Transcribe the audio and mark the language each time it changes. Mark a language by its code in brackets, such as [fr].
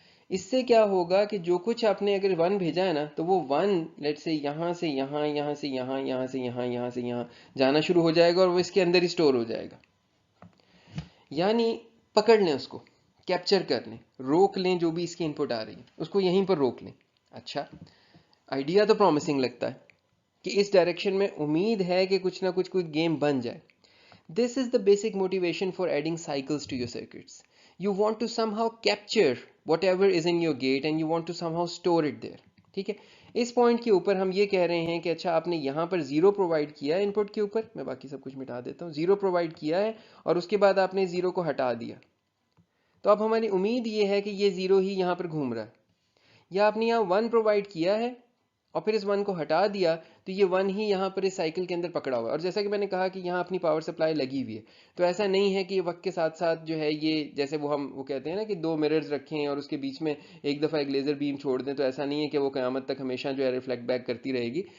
[ur] اس سے کیا ہوگا کہ جو کچھ آپ نے اگر 1 بھیجا ہے نا تو وہ 1 لیٹ سے یہاں سے یہاں، یہاں سے یہاں، یہاں سے یہاں، یہاں سے یہاں جانا شروع ہو جائے گا اور وہ اس کے اندر ہی سٹور ہو جائے گا. یعنی پکڑ لیں اس کو، کیپچر کر لیں، روک لیں جو بھی اس کی انپٹ آ رہی ہے اس کو یہیں پر روک لیں. اچھا، آئیڈیا تو پرومسنگ لگتا ہے کہ اس ڈائریکشن میں امید ہے کہ کچھ نہ کچھ کوئی گیم بن جائے. [en] This is the basic motivation for adding cycles to your circuits. You want to somehow capture whatever is in your gate and you want to somehow store it there. [ur] ٹھیک ہے، اس پوائنٹ کے اوپر ہم یہ کہہ رہے ہیں کہ اچھا آپ نے یہاں پر 0 پرووائڈ کیا ہے انپٹ کے اوپر، میں باقی سب کچھ مٹا دیتا ہوں، 0 پرووائڈ کیا ہے اور اس کے بعد آپ نے 0 کو ہٹا دیا. تو اب ہماری امید یہ ہے کہ یہ 0 ہی یہاں پر گھوم رہا ہے. یا آپ نے یہاں 1 پرووائڈ کیا ہے اور پھر اس 1 کو ہٹا دیا تو یہ 1 ہی یہاں پر اس سائیکل کے اندر پکڑا ہوا ہے. اور جیسا کہ میں نے کہا کہ یہاں اپنی پاور سپلائی لگی ہوئی ہے، تو ایسا نہیں ہے کہ یہ وقت کے ساتھ ساتھ جو ہے یہ جیسے وہ کہتے ہیں نا کہ 2 مررز رکھیں اور اس کے بیچ میں ایک دفعہ ایک لیزر بیم چھوڑ دیں، تو ایسا نہیں ہے کہ وہ قیامت تک ہمیشہ جو ہے ریفلیکٹ بیک کرتی رہے گی.